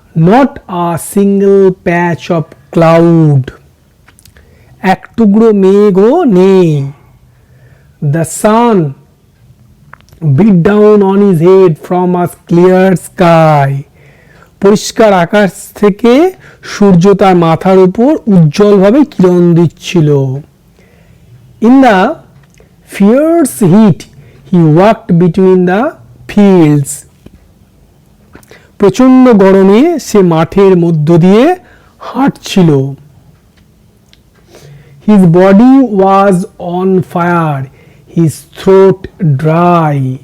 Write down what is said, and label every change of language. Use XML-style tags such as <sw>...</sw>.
<en>Not a single patch of cloud.</en> <bn>এক টুকরো মেঘও নেই।</bn> <en>The sun beat down on his head from a clear sky.</en> <bn>পরিষ্কার আকাশ থেকে সূর্য তার মাথার উপর উজ্জ্বলভাবে কিরণ দিচ্ছিল।</bn> <en>In the fierce heat he walked between the fields.</en> <bn>প্রচণ্ড গরমে সে মাঠের মধ্য দিয়ে হাঁটছিল।</bn> <en>His body was on fire, his throat dry.</en>